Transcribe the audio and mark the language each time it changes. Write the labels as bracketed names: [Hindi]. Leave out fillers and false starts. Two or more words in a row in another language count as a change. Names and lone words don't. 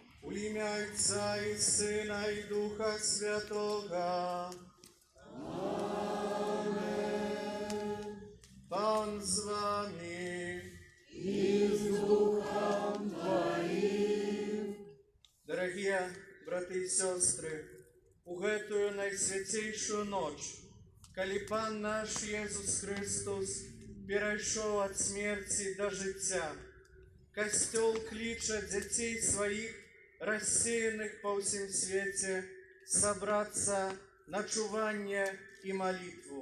[Ukrainian] У ім'я Отця і Сина, і Духа Святого. Пан з вами. І з Духом Твоїм. Дорогі брати і сестри, [Belarusian] у гэтую найсвятейшую ноч, калі Пан наш Єсус Христос перайшоў ад смерці да жыцця, Касцёл кліча дзяцей сваіх, рассеяных па ўсім свеце, сабрацца на чуванне і малітву.